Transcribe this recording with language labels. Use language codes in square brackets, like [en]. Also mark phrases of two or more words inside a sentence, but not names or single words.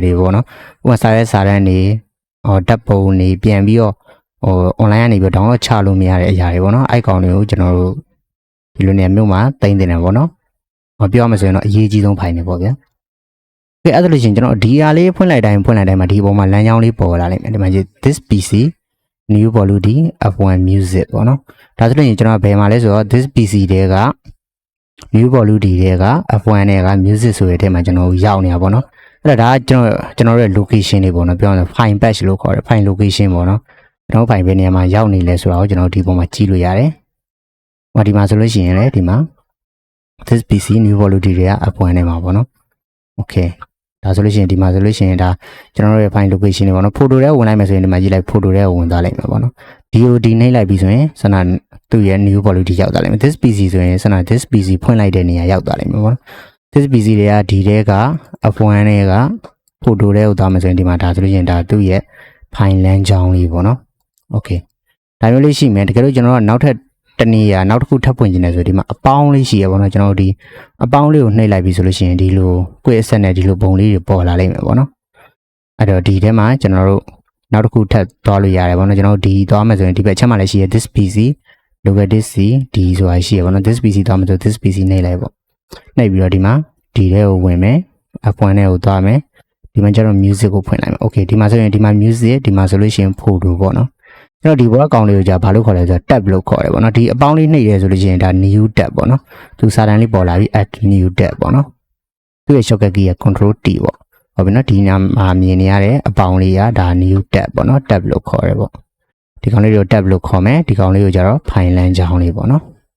[my] တွေပေါ့နော်ဥပမာစာတန်းတွေဓာတ်ပုံတွေပြန်ပြီးတော့online ကနေပြီး download ချလို့မရတဲ့အရာတွေပေါ့နော်အဲ့ကောင်တွေကိုကျွန်တော်တို့ဒီလိုနေရာမျိုးမှာသိမ်းတင်တယ်ပေါ့နော်ပြောရမယ်ဆိုရင်တော့အရေးကြီးဆုံးဖိုင်နေပေါ့ဗျာအဲ့ဒါလို့ရှိရင်ကျွန်တော်ဒီအားလေးဖွင့်လိုက်တိုင်းမှာဒီပုံမှာလမ်းကြောင်းလေးပေါ်လာလိမ့်မယ်ဒီမှာ [en] this PC new folder F1 music [my] ပေါ့နော်ဒါဆိုရင်ကျွန်တော်ဘယ်မှာလဲဆိုတော့ [en] this PC [my] တဲက [en] new folder [my] တဲက F1 နဲ့က music ဆိုတဲ့အထဲမှာကျွန်တော်ရောက်နေတာပေါ့နော်အဲ့ဒါကျွန်တော်ရဲ့ location တွေပေါ့နော်ပြောရရင် [en] file patch [my] လို့ခေါ်တယ် [en] file location [my] ပေါ့နော်ကျွန်တော် file ဘယ်နေရာမှာရောက်နေလဲဆိုတာကိုကျွန်တော်ဒီပုံမှာကြည့်လို့ရတယ်ဒီမှာဆိုလို့ရှိရင်လည်းဒီမှာ [en] this PC new folder [my] တွေက F1 နဲ့မှာပေါ့နော် okay ဒါဆိုလို့ရှိရင်ဒီမှာဆိုလို့ရှိရင်ဒါကျွန်တော်တို့ရဲ့ [en] file location [my] တွေပေါ့နော် photo တွေဝင်လိုက်မယ်ဆိုရင်ဒီမှာကြည့်လိုက် photo တွေဝင်သွားလိမ့်မယ်ပေါ့နော် DOD နှိပ်လိုက်ပြီဆိုရင်စနသူ့ရဲ့ [en] new folder [my] ရောက်သွားလိမ့်မယ် [en] this PC [my] ဆိုရင်စန [en] this PC [my] ဖွင့်လိုက်တဲ့နေရာရောက်သွားလိမ့်မယ်ပေါ့နော် [en] this PC [my] တွေကဒီတဲက F1 တွေက photo တွေကိုသွားမယ်ဆိုရင်ဒီမှာဒါဆိုလို့ရှိရင်ဒါသူ့ရဲ့ file လမ်းကြောင်းလေးပေါ့နော် okay ဒါမျိုးလေးရှိမယ်တကယ်လို့ကျွန်တော်ကနောက်ထပ်တနည်းနောက်တစ်ခုထပ်ဖွင့်ခြင်းလဲဆိုဒီမှာအပေါင်းလေးရှိရပါတော့ကျွန်တော်တို့ဒီအပေါင်းလေးကိုနှိပ်လိုက်ပြီဆိုလို့ရှိရင်ဒီ လိုကိုယ့်အဆက်နဲ့ဒီလိုပုံလေးတွေပေါ်လာလိမ့်မယ်ပေါ့နော်အဲ့တော့ဒီထဲမှာကျွန်တော်တို့နောက်တစ်ခုထပ်သွားလို့ရတယ်ပေါ့နော်ကျွန်တော်တို့ဒီသွားမယ်ဆိုရင်ဒီဘက်ချက်မှလည်းရှိရ [en] this PC local disk C [my] ဒီဆိုတာ ရှိရပေါ့နော် [en] this PC [my] သွားမယ်ဆို [en] this PC [my] နှိပ်လိုက်ပေါ့နှိပ်ပြီးတော့ဒီမှာဒီထဲကိုဝင်မယ်အပွင့်ထဲကိုသွားမယ်ဒီမှာကျတော့ music ကိုဖွင့်လိုက်မယ် okay ဒီမှာဆိုရင်ဒီမှာ music ဒီမှာဆိုလို့ရှိရင် photo ပေါ့နော်ကျွန်တော်ဒီဘောကောင်လေးကိုကြာဘာလို့ခေါ်လဲဆိုတော့ tab လို့ခေါ်တယ်ပေါ့နော်ဒီအပေါင်းလေးနှိပ်ရဲဆိုလို့ရှိရင်ဒါ [en] new tab [my] ပေါ့နော်သူစာတန်းလေးပေါ်လာပြီး [en] add new tab [my] ပေါ့နော်သူ့ရဲ့ [en] shortcut key [my] က [en] control T [my] ပေါ့ဟုတ်ပြီနော်ဒီနာမှာမြင်နေရတဲ့အပေါင်းလေးကဒါ [en] new tab [my] ပေါ့နော် tab လို့ခေါ်တယ်ပေါ့ဒီကောင်လေးကို tab လို့ခေါ်မယ်ဒီကောင်လေးကိုကျတော့ file လမ်းကြောင်းလေးပေါ့နော်